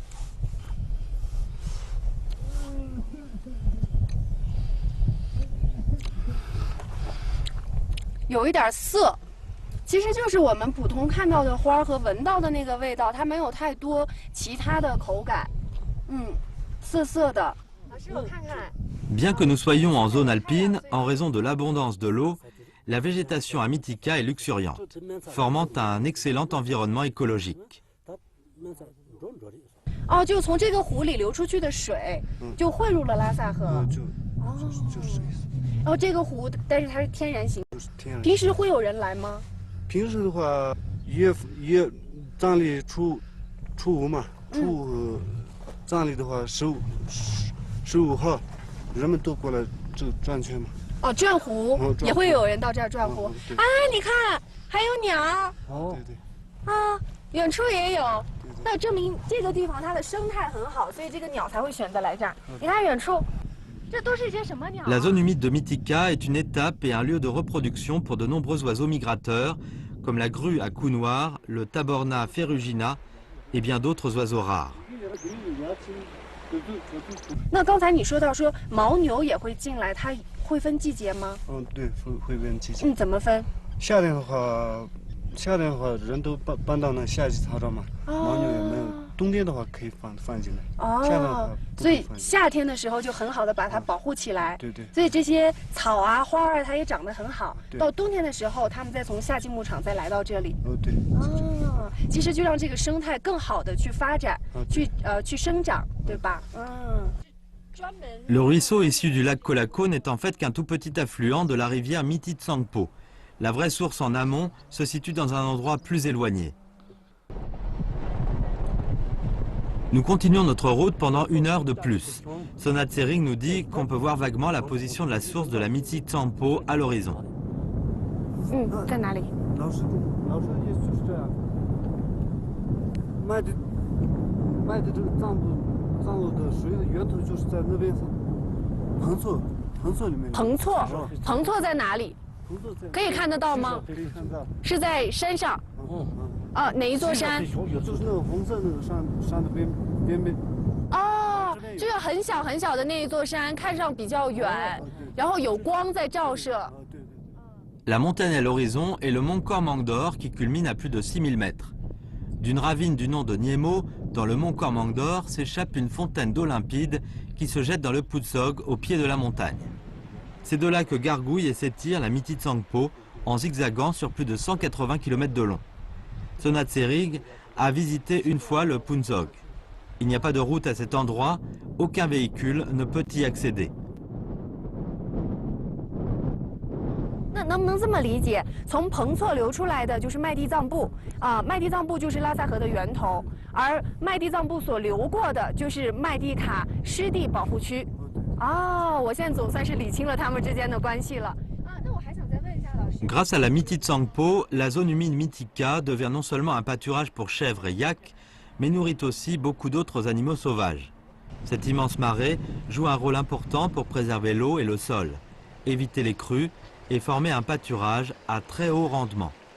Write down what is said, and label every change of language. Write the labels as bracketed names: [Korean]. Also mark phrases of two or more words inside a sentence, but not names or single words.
[Chinese] 有一点涩，其实就是我们普通看到的花和闻到的那个味道，它没有太多其他的口感，涩涩的。老师，我看看。 [French] Bien que nous soyons en zone alpine, en raison de l'abondance de l'eau, la végétation à Mythika est luxuriante, formant un excellent environnement écologique. [Chinese] 哦，就从这个湖里流出去的水，就汇入了拉萨河。就是这个意思。哦，这个湖，但是它是天然形。平时会有人来吗？平时的话，也藏历初五嘛，初五藏历的话15号，人们都过来这转圈嘛。哦，转湖也会有人到这儿转湖。啊，你看，还有鸟。哦，对。啊，远处也有，那证明这个地方它的生态很好，所以这个鸟才会选择来这儿。你看远处。 [French] La zone humide de Mythika est une étape et un lieu de reproduction pour de nombreux oiseaux migrateurs, comme la grue à cou noir, le taborna ferrugina et bien d'autres oiseaux rares. [Chinese] 那刚才你说到说牦牛也会进来，它会分季节吗？嗯，对，会分季节。怎么分？夏天的话人都搬到那夏季草场嘛，牦牛也没有。冬天的话可以放进来。哦，所以夏天的时候就很好的把它保护起来。对对。所以这些草啊、花儿它也长得很好。到冬天的时候，它们再从夏季牧场再来到这里。哦，对。哦，其实就让这个生态更好的去发展，去生长，对吧？嗯。 [French] Le ruisseau issu du lac Kolako n'est en fait qu'un tout petit affluent de la rivière Miti Tsangpo. La vraie source en amont se situe dans un endroit plus éloigné. Nous continuons notre route pendant 1 heure de plus. Sonat Sering nous dit qu'on peut voir vaguement la position de la source de la Miti Tsangpo à l'horizon. [Chinese] 在哪里？老师意思就是这样。卖的这个藏路的水的源头就是在那边彭措里面。彭措在哪里？可以看得到吗？可以看到。是在山上。哪一座山？就是那个红色那个山的边。哦，这个很小很小的那一座山，看上比较远，然后有光在照射。 [French] La montagne à l'horizon est le mont Kormangdor qui culmine à plus de 6000 mètres. D'une ravine du nom de Niemo, dans le mont Kormangdor, s'échappe une fontaine d'eau limpide qui se jette dans le Putsog au pied de la montagne. C'est de là que gargouille et s'étire la Miti Tsangpo en zigzagant sur plus de 180 km de long. Sonat Sering a visité une fois le Putsog. Il n'y a pas de route à cet endroit, aucun véhicule ne peut y accéder. [Chinese] 那能不能这么理解？从彭措流出来的就是麦地藏布麦地藏布就是拉萨河的源头，而麦地藏布所流过的就是麦地卡湿地保护区。我现在总算是理清了他们之间的关系了。那我还想再问一下老师。 [French] Grâce à la Miti Tsangpo, la zone humide Mitika devient non seulement un pâturage pour chèvres et yaks, mais nourrit aussi beaucoup d'autres animaux sauvages. Cette immense marée joue un rôle important pour préserver l'eau et le sol, éviter les crues et former un pâturage à très haut rendement.